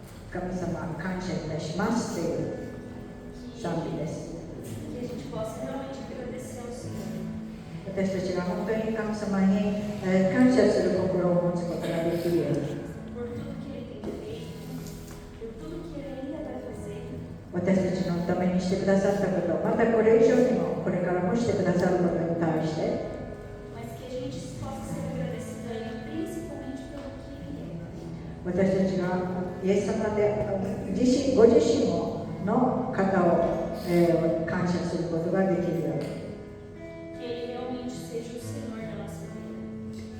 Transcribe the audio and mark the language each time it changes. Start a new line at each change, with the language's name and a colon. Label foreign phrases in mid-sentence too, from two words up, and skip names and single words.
Japanese: 神様感謝いたしますという賛美です。
Portuguese: Que a gente possa realmente agradecer ao Senhor.
Japanese: 私たちが本当に神様に感謝する心を持つことができるように、
Portuguese: Por tudo que Ele tem feito, por tudo que Ele ainda vai fazer.
Japanese: 私たちのためにしてくださったこと、またこれ以上にもこれからもしてくださることに対して、
Portuguese: Mas que a gente possa ser agradecido a Ele, principalmente pelo que Ele é.
Japanese: 私たちがイエス様でご自身の方を、感謝することができるように、
Portuguese: Que Ele realmente seja o Senhor da nossa vida.